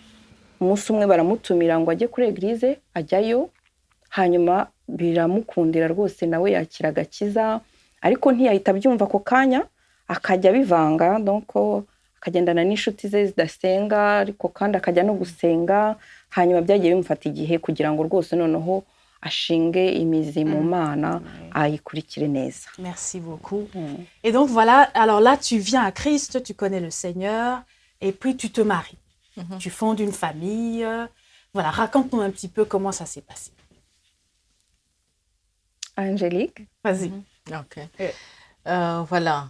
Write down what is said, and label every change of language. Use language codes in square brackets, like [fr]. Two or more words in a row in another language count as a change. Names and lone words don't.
[rw] Umunsi umwe baramutumira ngo ajye kuri eglise, ajyayo, hanyuma biramukundira rwose nawe yakira agakiza, ariko ntiyahita abyumva ako kanya, akajya bivanga donc akagendana n'inshuti ze zidasenga, ariko kandi akajya no gusenga. Hanyuma byagiye bimufata igihe kugira ngo rwose noneho ashinge imizi mu Mana ayikurikire neza. [fr] Merci beaucoup. Et donc voilà, alors là tu viens à Christ, tu connais le Seigneur, et puis tu te maries. Tu fondes une famille. Voilà, raconte-nous un petit peu comment ça s'est passé. Angélique? Vas-y. Ok. Voilà.